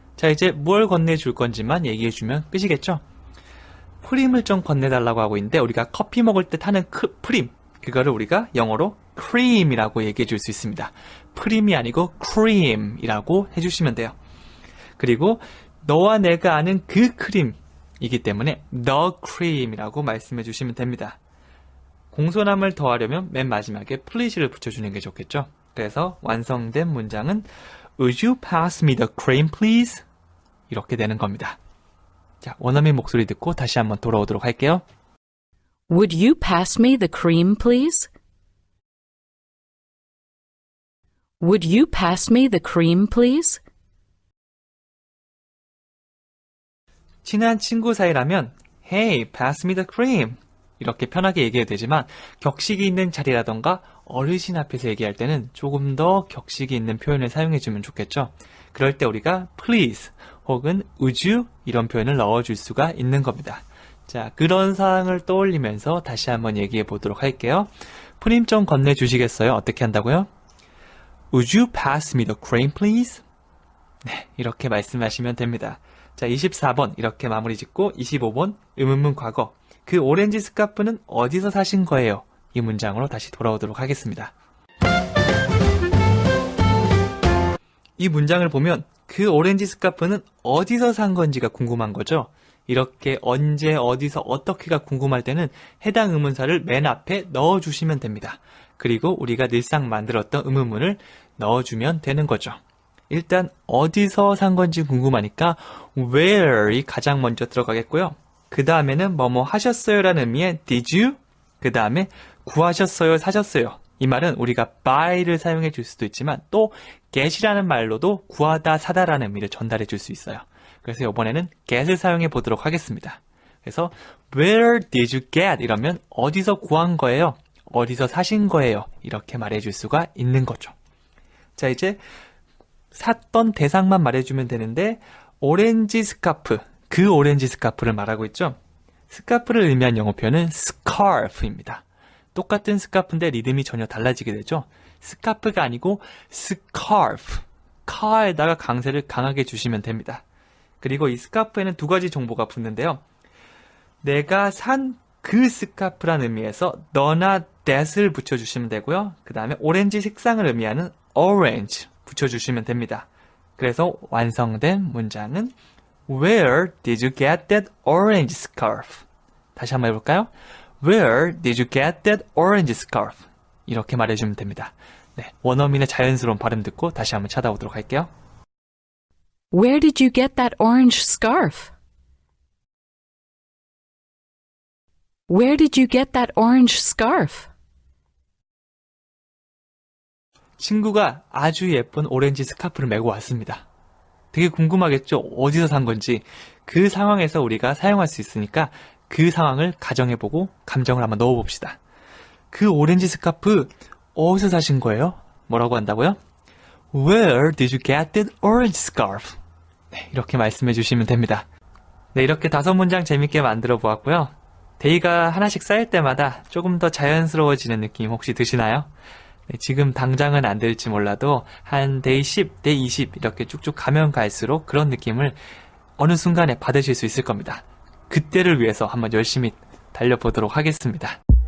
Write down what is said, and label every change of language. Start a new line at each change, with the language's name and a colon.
Korean: 자, 이제 뭘 건네줄 건지만 얘기해주면 끝이겠죠? 프림을 좀 건네달라고 하고 있는데 우리가 커피 먹을 때 타는 프림, 그거를 우리가 영어로 cream이라고 얘기해줄 수 있습니다. 프림이 아니고 cream이라고 해주시면 돼요. 그리고 너와 내가 아는 그 크림이기 때문에
English: the cream
Korean: 이라고 말씀해 주시면 됩니다. 공손함을 더하려면 맨 마지막에 please를 붙여주는 게 좋겠죠. 그래서 완성된 문장은
English: Would you pass me the cream please?
Korean: 이렇게 되는 겁니다. 자, 원어민 목소리 듣고 다시 한번 돌아오도록 할게요.
English: Would you pass me the cream, please? Would you pass me the cream, please?
Korean: 친한 친구 사이라면
English: Hey, pass me the cream
Korean: 이렇게 편하게 얘기해도 되지만 격식이 있는 자리라던가 어르신 앞에서 얘기할 때는 조금 더 격식이 있는 표현을 사용해주면 좋겠죠. 그럴 때 우리가 please 혹은
English: would you
Korean: 이런 표현을 넣어줄 수가 있는 겁니다. 자, 그런 상황을 떠올리면서 다시 한번 얘기해 보도록 할게요. 프림 좀 건네주시겠어요? 어떻게 한다고요?
English: Would you pass me the cream, please?
Korean: 네, 이렇게 말씀하시면 됩니다. 자, 24번 이렇게 마무리 짓고 25번 의문문 과거 그 오렌지 스카프는 어디서 사신 거예요? 이 문장으로 다시 돌아오도록 하겠습니다. 이 문장을 보면 그 오렌지 스카프는 어디서 산 건지가 궁금한 거죠. 이렇게 언제, 어디서, 어떻게가 궁금할 때는 해당 의문사를 맨 앞에 넣어주시면 됩니다. 그리고 우리가 늘상 만들었던 의문문을 넣어주면 되는 거죠. 일단 어디서 산 건지 궁금하니까 where이 가장 먼저 들어가겠고요. 그 다음에는 뭐뭐 하셨어요 라는 의미의
English: did you?
Korean: 그 다음에 구하셨어요, 사셨어요. 이 말은 우리가 buy를 사용해 줄 수도 있지만 또 get이라는 말로도 구하다, 사다라는 의미를 전달해 줄 수 있어요. 그래서 이번에는 get을 사용해 보도록 하겠습니다. 그래서
English: Where did you get?
Korean: 이러면 어디서 구한 거예요? 어디서 사신 거예요? 이렇게 말해줄 수가 있는 거죠. 자, 이제 샀던 대상만 말해주면 되는데 오렌지 스카프, 그 오렌지 스카프를 말하고 있죠. 스카프를 의미한 영어 표현은 scarf입니다. 똑같은 스카프인데 리듬이 전혀 달라지게 되죠. 스카프가 아니고 scarf, 카에다가 강세를 강하게 주시면 됩니다. 그리고 이 스카프에는 두 가지 정보가 붙는데요. 내가 산 그 스카프란 의미에서 너나 that을 붙여주시면 되고요. 그 다음에 오렌지 색상을 의미하는 orange 붙여주시면 됩니다. 그래서 완성된 문장은
English: Where did you get that orange scarf?
Korean: 다시 한번 해볼까요?
English: Where did you get that orange scarf?
Korean: 이렇게 말해주면 됩니다. 네, 원어민의 자연스러운 발음 듣고 다시 한번 찾아오도록 할게요.
English: Where did you get that orange scarf? Where did you get that orange scarf?
Korean: 친구가 아주 예쁜 오렌지 스카프를 메고 왔습니다. 되게 궁금하겠죠? 어디서 산 건지. 그 상황에서 우리가 사용할 수 있으니까 그 상황을 가정해보고 감정을 한번 넣어봅시다. 그 오렌지 스카프 어디서 사신 거예요? 뭐라고 한다고요?
English: Where did you get that orange scarf?
Korean: 네, 이렇게 말씀해 주시면 됩니다. 네, 이렇게 5문장 재밌게 만들어 보았고요. 데이가 하나씩 쌓일 때마다 조금 더 자연스러워지는 느낌 혹시 드시나요? 네, 지금 당장은 안 될지 몰라도 한 데이 10, 데이 20 이렇게 쭉쭉 가면 갈수록 그런 느낌을 어느 순간에 받으실 수 있을 겁니다. 그때를 위해서 한번 열심히 달려보도록 하겠습니다.